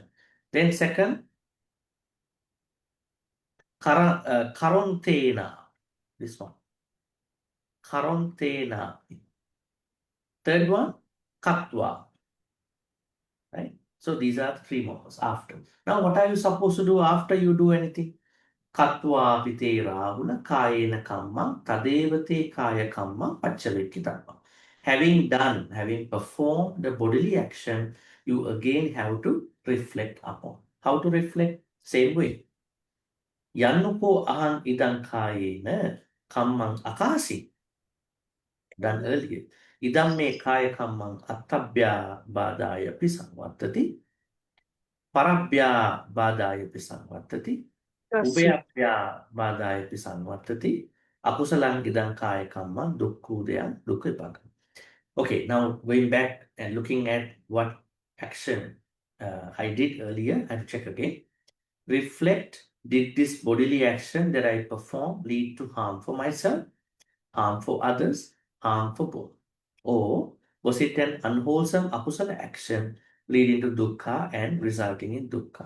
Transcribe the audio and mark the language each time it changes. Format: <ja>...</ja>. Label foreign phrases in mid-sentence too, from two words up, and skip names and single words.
<en>Then second, karontena. This one. Karontena. Third one, kattva. Right? So these are the three moments after. Now, what are you supposed to do after you do anything?</en> <pi>Kattva pite Rāhula kayena kamma tadevate kaya kamma paccavekkitappa.</pi> <en>Having performed the bodily action, you again have to reflect upon. How to reflect? Same way.</en> <pi>Yannuko ahang idang kayena kammang akasi.</pi> <en>Done earlier.</en> <pi>Idam me kaya kammang attabhya badaya pisamvattati. Parabhya badaya pisamvattati. Ubhayabhya badaya pisamvattati. Akusalan idang kaya kamma dukkudaya dukkha vipaka.</pi> <en>Okay, now going back and looking at what action I did earlier, I have to check again. Reflect, did this bodily action that I perform lead to harm for myself, harm for others, harm for both? Or was it an unwholesome akusala action leading to dukkha and resulting in dukkha?</en>